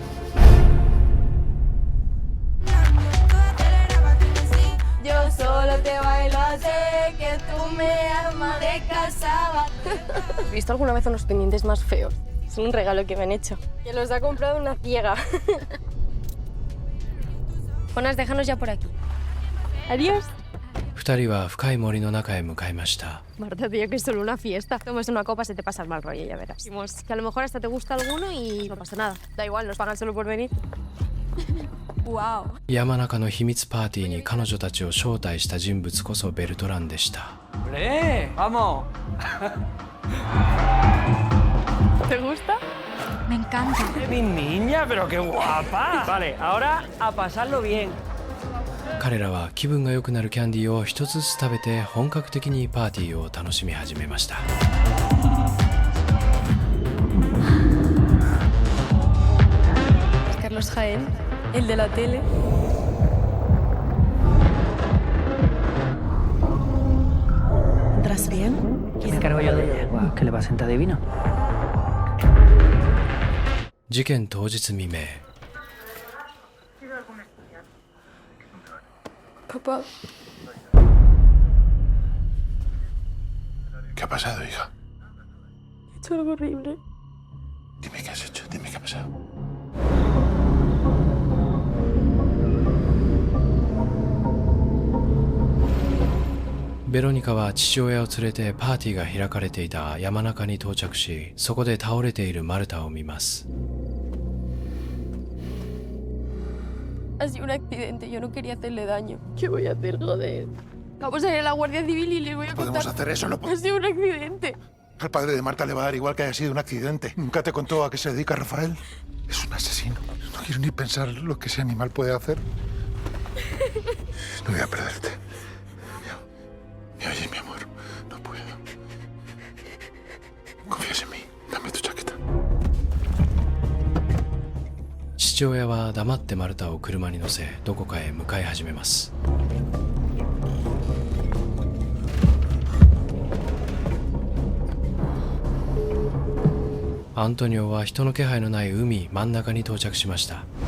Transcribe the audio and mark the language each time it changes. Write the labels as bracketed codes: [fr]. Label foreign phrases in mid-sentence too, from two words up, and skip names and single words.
[es] Yo solo te bailo así, que tú me amas de casaba. ¿Has visto alguna vez unos pendientes más feos? Es un regalo que me han hecho. Que los ha comprado una ciega. Jonas, déjanos ya por aquí. Adiós. [ja] 2 人は深い森の中へ向かいました。 [es] Marta, tío, que es solo una fiesta. Tomas una copa, se te pasa el mal rollo, ya verás. Dijimos que a lo mejor hasta te gusta alguno y no pasa nada. Da igual, nos pagan solo por venir. Wow. [ja] 山中の秘密パーティーに彼女たちを招待した人物こそベルトランでした。 [es] ¡Hombre! ¡Vamos! ¿Te gusta? Me encanta. ¡Mi niña, pero qué guapa! Vale, ahora a pasarlo bien. [ja] 彼らは気分が良くなるキャンディーを一つずつ食べて本格的にパーティーを楽しみ始めました。 [es] Carlos Jaén, el de la tele. ¿Entras bien? Me encargo yo de ella. Guau, que le va a sentar divino. [ja] 事件当日未明。 [es] Papá. ¿Qué ha pasado, hija? He hecho algo horrible. Dime qué has hecho, dime qué ha pasado. [ja] Verónica は父親を連れてパーティーが開かれていた山中に到着し、そこで倒れているマルタを見ます。 [es] Ha sido un accidente, yo no quería hacerle daño. ¿Qué voy a hacer, joder? Vamos a ir a la Guardia Civil y les voy a contar. Podemos hacer eso, no Ha sido un accidente. Al padre de Marta le va a dar igual que haya sido un accidente. ¿Nunca te contó a qué se dedica Rafael? Es un asesino. No quiero ni pensar lo que ese animal puede hacer. No voy a perderte. Me oyes, mi amor. No puedo. Confías en mí. Dame tu chaqueta. [ja] 父親は黙ってマルタを車に乗せ、どこかへ向かい始めます。アントニオは人の気配のない海真ん中に到着しました。